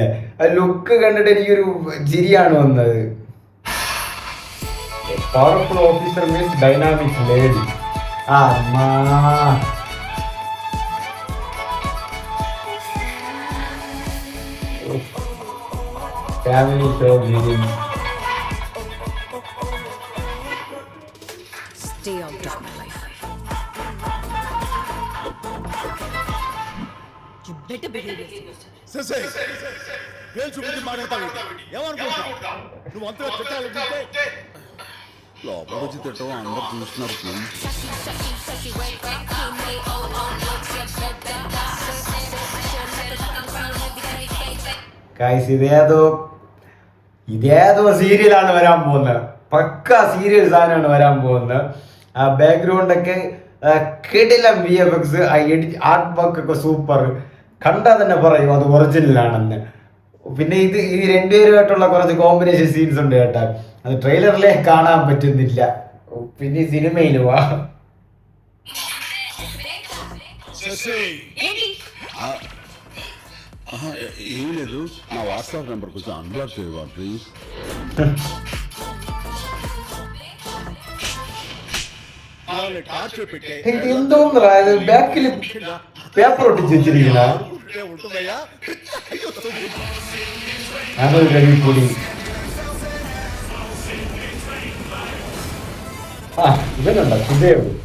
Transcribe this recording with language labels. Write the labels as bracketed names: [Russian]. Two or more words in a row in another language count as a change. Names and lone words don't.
[Malayalam] ആ ലുക്ക് കണ്ടിട്ട് എനിക്കൊരു ചിരിയാണ് വന്നത്. [English] Powerful officer means dynamic lady. Family show meeting. Stay out of my life. You better behave yourself. [Telugu] ససే పేరు చూపించి మాట్లాడతావు. ఏమనుకుంటావు నువ్వు అంతగా తిట్టాలంటే లోపల వచ్చి తిట్టవు, అందరు చూస్తున్నారు. [Malayalam] ഇതേതോ സീരിയലാണ് വരാൻ പോകുന്നത്. പക്ക സീരിയൽ സാധനമാണ് വരാൻ പോകുന്നത്. ആ ബാക്ക്ഗ്രൗണ്ടൊക്കെ കിടിലം VFX, [English] art work [Malayalam] ഒക്കെ സൂപ്പർ. കണ്ടാൽ തന്നെ പറയും അത് ഒറിജിനലാണെന്ന്. പിന്നെ ഈ 2 പേരുമായിട്ടുള്ള കുറച്ച് [English] combination scenes [Malayalam] ഉണ്ട് കേട്ടാ. അത് ട്രെയിലറിലെ കാണാൻ പറ്റുന്നില്ല. പിന്നെ സിനിമയിൽ വാ. [Telugu] ఏం లేదు, నా [English] WhatsApp number [Telugu] కొంచెం అన్బ్లాక్ చేయవా ప్లీజ్. [Malayalam] എന്തോന്നാ ബാക്കിൽ പേപ്പർ ഒട്ടിച്ച് വെച്ചിരിക്കുന്ന അതൊരു രവിപുടി. ഇവനുണ്ടോ സുദേവ്?